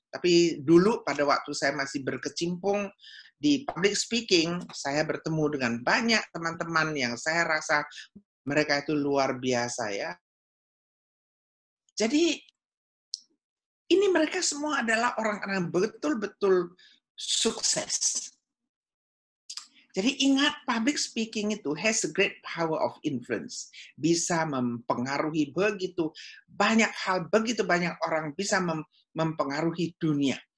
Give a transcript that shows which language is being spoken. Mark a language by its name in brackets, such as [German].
[Indonesian] Tapi dulu pada waktu saya masih berkecimpung di public speaking, saya bertemu dengan banyak teman-teman yang saya rasa mereka itu luar biasa, ya. Jadi, ini mereka semua adalah orang-orang betul-betul sukses. Jadi ingat, [English] public speaking itu has a great power of influence. [Indonesian] Bisa mempengaruhi begitu banyak hal, begitu banyak orang bisa mempengaruhi dunia.